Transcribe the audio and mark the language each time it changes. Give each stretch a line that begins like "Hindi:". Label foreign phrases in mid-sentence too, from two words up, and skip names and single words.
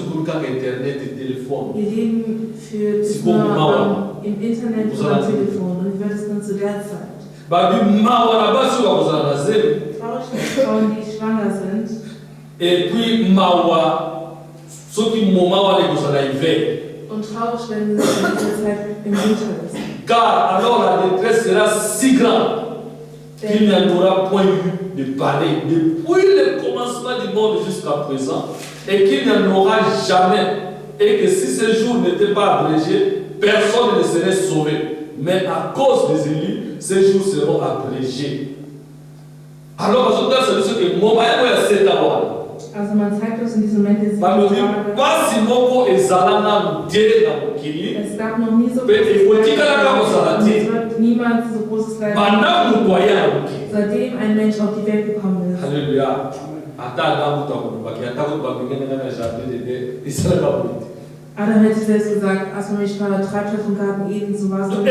German: Wir leben für immer im Internet und am Telefon und wie wird es dann zu der Zeit? Traurig für Frauen, die schwanger sind. Und und traurig, wenn diese Zeit im Winter ist.
French: Car alors la détresse sera si grande qu'il n'y en aura point eu de pareil depuis le commencement du monde jusqu'à présent, et qu'il n'y en aura jamais, et que si ce jour n'était pas abrégé, personne ne serait sauvé. Mais à cause des élus, ces jours seront abrégés. Alors, c'est ce que mon mari a fait d'abord.
German: Also man zeigt uns in diesem Moment, Es gab noch nie so es wird niemals so großes Leid seitdem ein Mensch auf die Welt gekommen ist. Halleluja. Adam hätte selbst gesagt, als man mich vertreibt vom Garten Eden, so war es nicht.